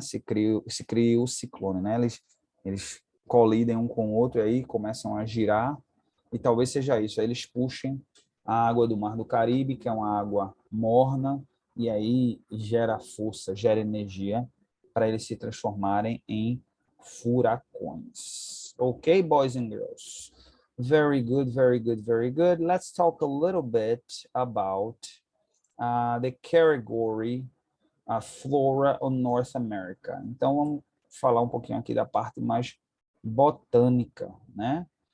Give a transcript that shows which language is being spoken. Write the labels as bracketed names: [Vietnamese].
[Portuguese] Se cria o ciclone, né? Eles colidem um com o outro e aí começam a girar, e talvez seja isso, aí eles puxem a água do Mar do Caribe, que é uma água morna, e aí gera força, gera energia para eles se transformarem em furacões. [English] Ok, boys and girls? Very good, very good, very good. Let's talk a little bit about the category Flora of North America. [Portuguese] Então, vamos falar um pouquinho aqui da parte mais botânica, né?